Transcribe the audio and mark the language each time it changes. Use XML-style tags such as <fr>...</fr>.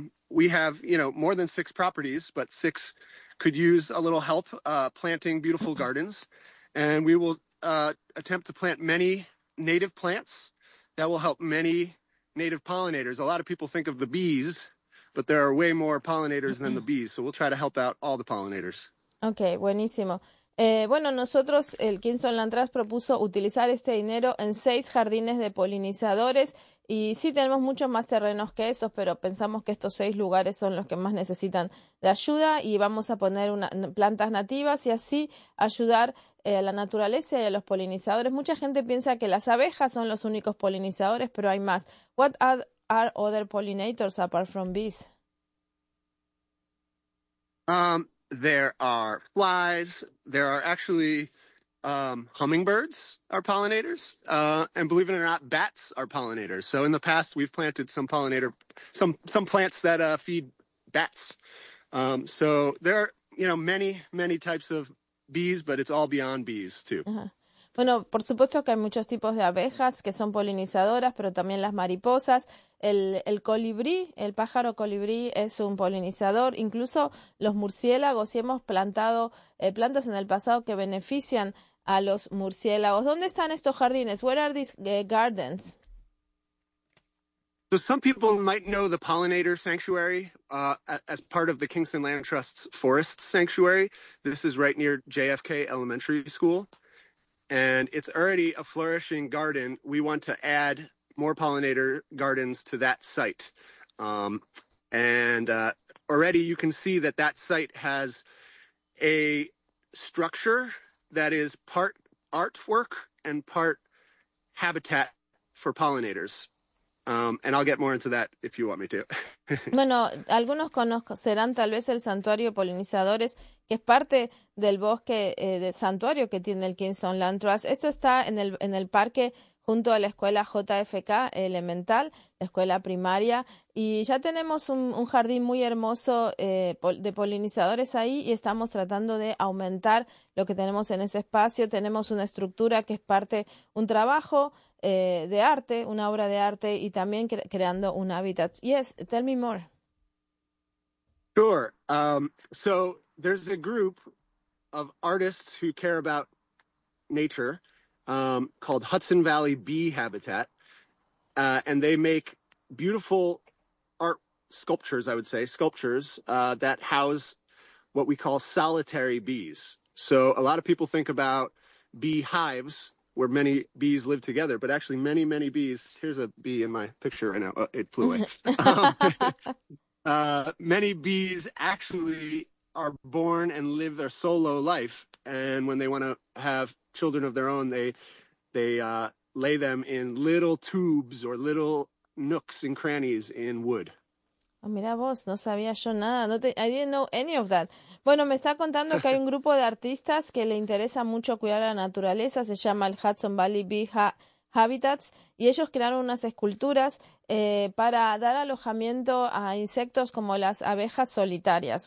<en>We have, you know, more than 6 properties, but 6 could use a little help planting beautiful gardens. And we will attempt to plant many native plants that will help many native pollinators. A lot of people think of the bees, but there are way more pollinators than the bees. So we'll try to help out all the pollinators.</en> <es>Okay, buenísimo. Bueno, nosotros, el Kingston Land Trust propuso utilizar este dinero en 6 jardines de polinizadores y sí tenemos muchos más terrenos que esos, pero pensamos que estos 6 lugares son los que más necesitan de ayuda y vamos a poner plantas nativas y así ayudar a la naturaleza y a los polinizadores. Mucha gente piensa que las abejas son los únicos polinizadores, pero hay más.</es> <en>What are other pollinators apart from bees? There are flies. There are actually hummingbirds are pollinators. And believe it or not, bats are pollinators. So in the past, we've planted some plants that feed bats. So there are, you know, many, many types of bees, but it's all beyond bees too.</en> <es>Bueno, por supuesto que hay muchos tipos de abejas que son polinizadoras, pero también las mariposas, el colibrí, el pájaro colibrí es un polinizador, incluso los murciélagos, y hemos plantado plantas en el pasado que benefician a los murciélagos. ¿Dónde están estos jardines?</es> <en>Where are these gardens? So some people might know the Pollinator Sanctuary as part of the Kingston Land Trust's Forest Sanctuary. This is right near JFK Elementary School. And it's already a flourishing garden. We want to add more pollinator gardens to that site. Already you can see that site has a structure that is part artwork and part habitat for pollinators. And I'll get more into that if you want me to.</en> <es>Bueno, algunos conocerán tal vez el Santuario Polinizadores, que es parte del bosque de santuario que tiene el Kingston Land Trust. Esto está en el parque junto a la escuela JFK Elemental, la escuela primaria, y ya tenemos un jardín muy hermoso de polinizadores ahí y estamos tratando de aumentar lo que tenemos en ese espacio. Tenemos una estructura que es parte un trabajo de arte, una obra de arte, y también creando un hábitat.</es> <en>Yes, tell me more. Sure. So there's a group of artists who care about nature called Hudson Valley Bee Habitat, and they make beautiful art sculptures, I would say, sculptures that house what we call solitary bees. So a lot of people think about beehives, where many bees live together, but actually many, many bees. Here's a bee in my picture right now. Oh, it flew away. many bees actually are born and live their solo life. And when they want to have children of their own, they lay them in little tubes or little nooks and crannies in wood.</en> <es>Oh, mira vos, no sabía yo nada.</es> <en>I didn't know any of that.</en> <es>Bueno, me está contando que hay un grupo de artistas que le interesa mucho cuidar la naturaleza. Se llama el Hudson Valley Bee Habitats. Y ellos crearon unas esculturas para dar alojamiento a insectos como las abejas solitarias.</es>